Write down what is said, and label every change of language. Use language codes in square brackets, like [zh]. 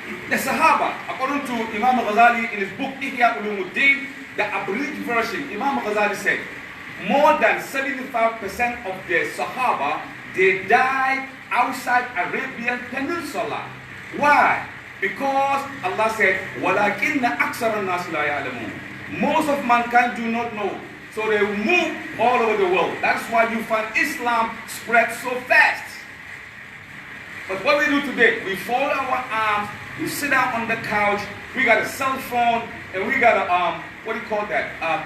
[en] The Sahaba, according to Imam Ghazali in his book Ihya Ulumuddin, the abridged version, Imam Ghazali said, more than 75% of the Sahaba, they died outside Arabian Peninsula. Why? Because Allah said, [ar] وَلَكِنَّ أَكْثَرَ النَّاسِ لَا يَعْلَمُونَ. [en] Most of mankind do not know. So they move all over the world. That's why you find Islam spread so fast. But what we do today, we fold our arms, we sit down on the couch, we got a cell phone, and we got a, what do you call that?